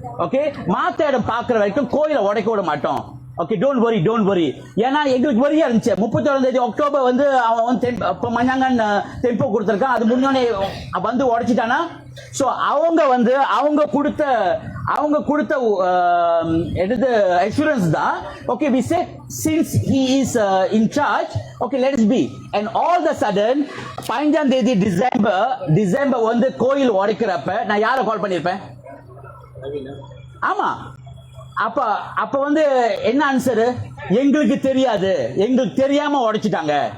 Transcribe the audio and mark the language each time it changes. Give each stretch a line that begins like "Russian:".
Tamil: Okay, மாத்த இடம் பார்க்குற வரைக்கும் கோயிலை உடைக்க விட மாட்டோம். Okay,
English: Don't worry.
Tamil: ஏன்னா எங்களுக்கு வரியா இருந்துச்சு. 31ஆம் தேதி அக்டோபர் வந்து அவன் வந்து மஞ்சாங்கன் டெம்போ கொடுத்துருக்கான். அது முன்னோனே வந்து உடைச்சிட்டானா. ஸோ அவங்க கொடுத்த எடுத்து அஷூரன்ஸ் தான்.
English: Okay, we said since he is in charge, okay let us be. And all the sudden
Tamil: 15ஆம் தேதி டிசம்பர் வந்து கோயில் உடைக்கிறப்ப நான் யாரை கால் பண்ணியிருப்பேன்? ஆமா, அப்ப அப்ப வந்து என்ன ஆன்சர்? எங்களுக்கு தெரியாது, எங்களுக்கு தெரியாம உடைச்சிட்டாங்க.